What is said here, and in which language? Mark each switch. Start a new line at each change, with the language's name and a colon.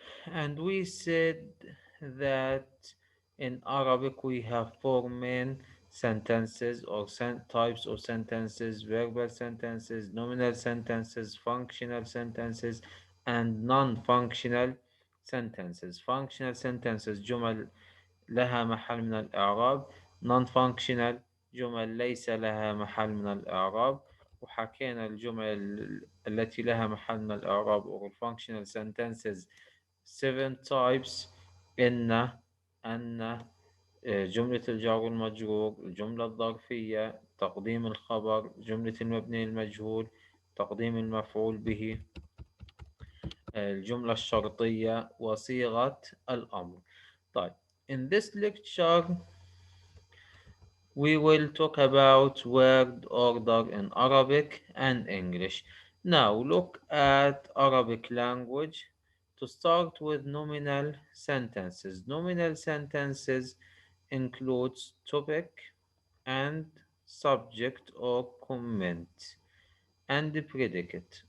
English: And we said that in Arabic we have four main sentences or types of sentences: verbal sentences, nominal sentences, functional sentences, and non-functional sentences. Functional sentences
Arabic: جمل لها محل من الإعراب. non-functional جمل ليس لها محل من الإعراب. وحكينا الجمل التي لها محل من الإعراب
English: or functional sentences seven types:
Arabic: إن، أن، جملة الجار والمجرور، الجملة الظرفية، تقديم الخبر، جملة المبني المجهول، تقديم المفعول به، الجملة الشرطية، وصيغة الأمر.
English: طيب, in this lecture we will talk about word order in Arabic and English. Now look at Arabic language. To start with nominal sentences. Nominal sentences includes topic and subject or comment and predicate.